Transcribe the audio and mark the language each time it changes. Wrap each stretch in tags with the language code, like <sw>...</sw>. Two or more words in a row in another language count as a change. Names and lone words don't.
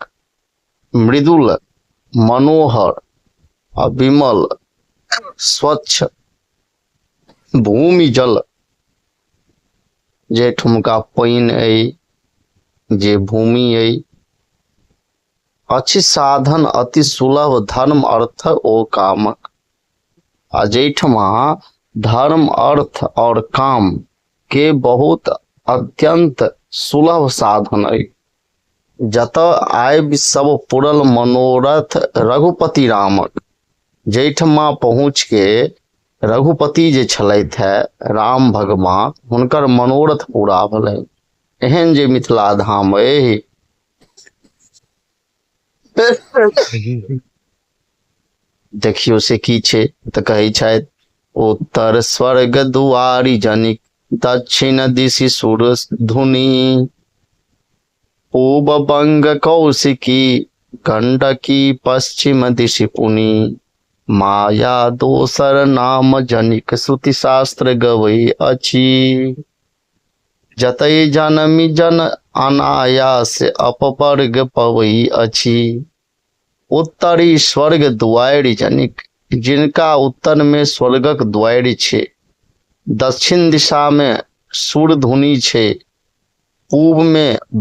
<mai>मृदुल मनोहर आ विमल स्वच्छ भूमि जल जे ठुमका पाइन अइ, जे भूमि अइ, अछि साधन अति सुलभ धर्म अर्थ ओ कामक। आ जैठमा धर्म अर्थ और काम के बहुत अत्यंत सुलभ साधन अइ। जत आयब सब पुरल मनोरथ रघुपति रामक। जैठमा पहुँच के रघुपति जे छलैथ है राम भगवान, हुनकर मनोरथ पूरा भेलनि। एहन जे मिथिला धाम अइ देखियो से की छे त कहै छथि, उत्तर स्वर्ग दुआरी जनिक दक्षिण दिशि सुर धुनी, पूब बंग कौशिकी गंडकी पश्चिम दिशि पुनी, माया दोसर नाम जनिक श्रुति शास्त्र गवै अछि, जतै जनमी जन अनायास अपवर्ग पवै अछि, उत्तरी स्वर्ग द्वारि जनिक जिनका उत्तर में स्वर्गक द्वारि छे, दक्षिण दिशा में सूरधुनी छे, पूर्व में</mai>